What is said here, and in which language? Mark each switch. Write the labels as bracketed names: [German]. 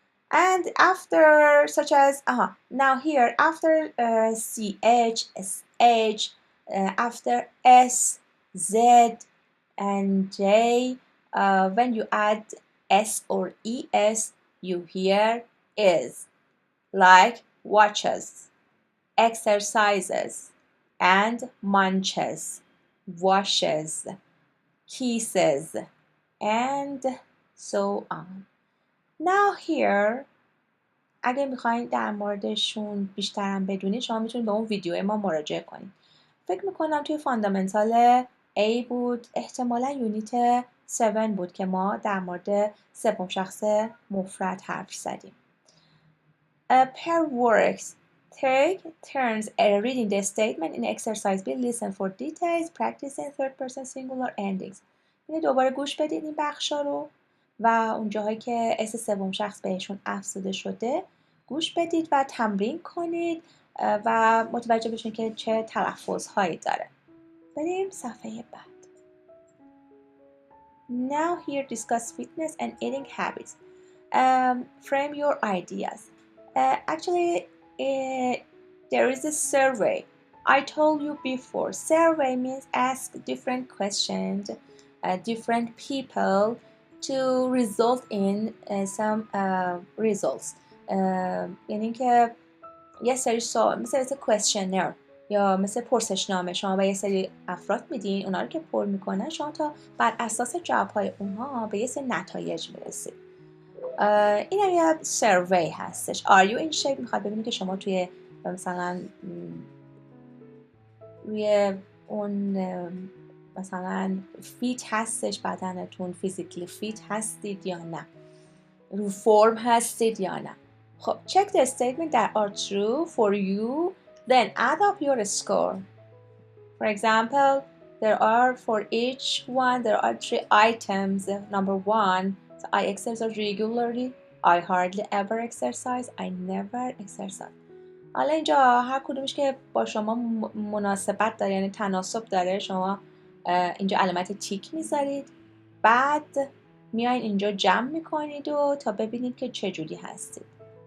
[English] And after, such as, now here, after ch, sh, after s, z, and j, when you add s or es, you hear is, like watches, exercises, and munches, washes, kisses, and so on. Now here, [Persian] اگه میخواین در موردشون بیشترم بدونید شما میتونید به اون ویدیو ما مراجعه کنید. فکر میکنم توی فاندامنتال A بود، احتمالا یونیت 7 بود که ما در مورد سوم شخص مفرد حرف زدیم. [English] Per works, take turns reading the statement in exercise B. Listen for details, practicing third person singular endings. [Persian] اینه دوباره گوش بدید این بخشا رو و اون جاهایی که اس سوم شخص بهشون افزوده شده گوش بدید و تمرین کنید و متوجه بشین که چه تلفظهایی داره. بریم صفحه بعد. [English] Now here discuss fitness and eating habits. Frame your ideas. Actually, there is a survey. I told you before. Survey means ask different questions, different people to result in some results. [Persian] یعنی که یه سری سوال مثل questionnaire یا مثل پرسشنامه شما به یه سری افراد میدین، اونا رو که پر میکنن شما تا بر اساس جوابهای اونها به یه سری نتایج میرسید. این هم یه سروی هستش. [English] Are you in shape؟ [Persian] میخواد ببینید که شما توی مثلا روی اون مثلا فیت هستش بدنتون، فیزیکلی فیت هستید یا نه، رو فرم هستید یا نه. [English] خب check the statement that are true for you, then add up your score. For example, for each one there are 3 items. Number 1, so I exercise regularly. I hardly ever exercise. I never exercise. [Persian] حالا اینجا هر کدومش که با شما مناسبت داره، یعنی تناسب داره، شما اینجا علامت تیک میذارید، بعد میایین اینجا جمع میکنید و تا ببینید که چجوری هستید.